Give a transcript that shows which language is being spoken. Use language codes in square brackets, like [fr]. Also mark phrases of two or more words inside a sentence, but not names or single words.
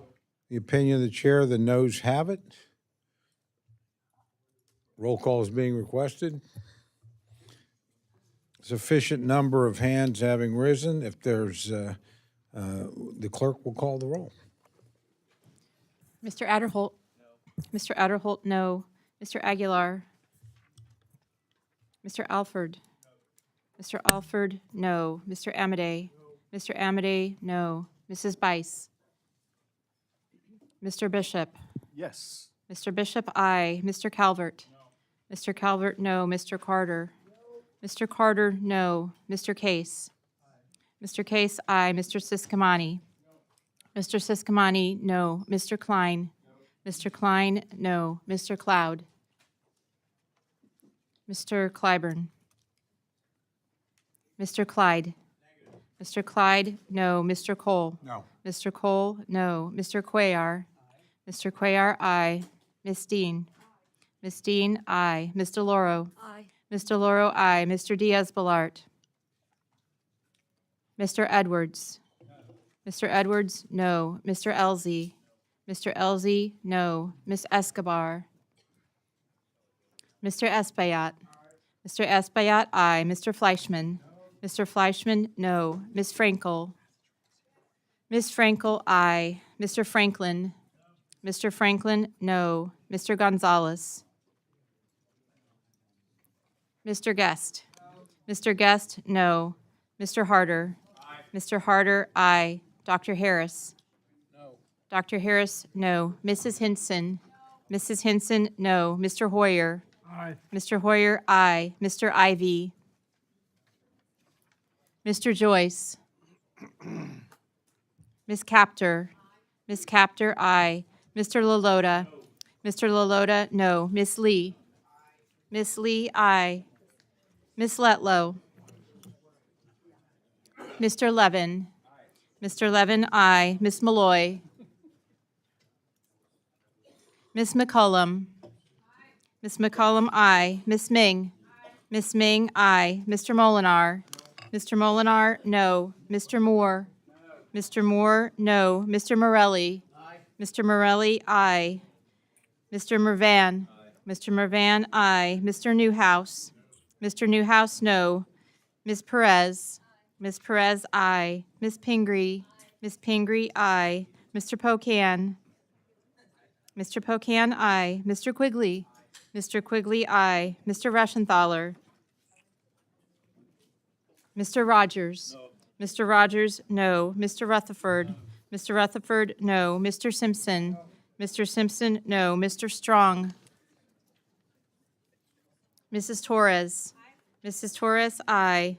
[en] The opinion of the chair, the noes have it. Roll call is being requested. Sufficient number of hands having risen. If there's, the clerk will call the roll. Mr. Adderholt? No. Mr. Adderholt, no. Mr. Aguilar? Mr. Alford? No. Mr. Alford, no. Mr. Amadei? No. Mr. Amadei, no. Mrs. Bice? Mr. Bishop? Yes. Mr. Bishop, aye. Mr. Calvert? No. Mr. Calvert, no. Mr. Carter? No. Mr. Carter, no. Mr. Case? Aye. Mr. Case, aye. Mr. Siscomani? No. Mr. Siscomani, no. Mr. Klein? No. Mr. Klein, no. Mr. Cloud? Mr. Clyburn? Mr. Clyde? Negative. Mr. Clyde, no. Mr. Cole? No. Mr. Cole, no. Mr. Cuellar? Aye. Mr. Cuellar, aye. Ms. Dean? Ms. Dean, aye. Ms. DeLauro? Aye. Ms. DeLauro, aye. Mr. Diaz-Balart? Mr. Edwards? No. Mr. Edwards, no. Mr. Elzey? Mr. Elzey, no. Ms. Escobar? Mr. Espaillat? Mr. Espaillat, aye. Mr. Fleischman? No. Mr. Fleischman, no. Ms. Frankel? Ms. Frankel, aye. Mr. Franklin? No. Mr. Franklin, no. Mr. Gonzalez? Mr. Guest? No. Mr. Guest, no. Mr. Harder? Aye. Mr. Harder, aye. Dr. Harris? No. Dr. Harris, no. Mrs. Hinson? No. Mrs. Hinson, no. Mr. Hoyer? Aye. Mr. Hoyer, aye. Mr. Ivy? Mr. Joyce? Ms. Capter? Ms. Capter, aye. Mr. Lalota? No. Mr. Lalota, no. Ms. Lee? Ms. Lee, aye. Ms. Letlow? Mr. Levin? Mr. Levin, aye. Ms. Malloy? Ms. McCollum? Ms. McCollum, aye. Ms. Ming? Ms. Ming, aye. Mr. Molinar? Mr. Molinar, no. Mr. Moore? Mr. Moore, no. Mr. Morelli? Mr. Morelli, aye. Mr. Mervan? Mr. Mervan, aye. Mr. Newhouse? Mr. Newhouse, no. Ms. Perez? Ms. Perez, aye. Ms. Pingree? Ms. Pingree, aye. Mr. Pocan? Mr. Pocan, aye. Mr. Quigley? Mr. Quigley, aye. Mr. Reschenthaler? Mr. Rogers? No. Mr. Rogers, no. Mr. Rutherford? No. Mr. Rutherford, no. Mr. Simpson? No. Mr. Simpson, no. Mr. Strong? Mrs. Torres? Mrs. Torres, aye.